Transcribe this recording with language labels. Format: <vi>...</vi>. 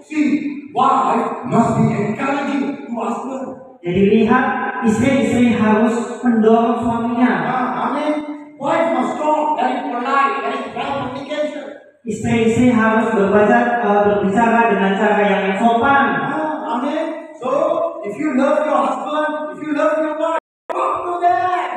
<en>See, wife must be encouraging to husband.</en> <id>Jadi lihat, istri harus mendorong suaminya. Amin.</id> <en>Wife must talk very polite, very communication.</en> <id>Istri harus berbicara dengan cara yang sopan. Amin.</id> <en>So, if you love your husband, if you love your wife, talk to them.</en>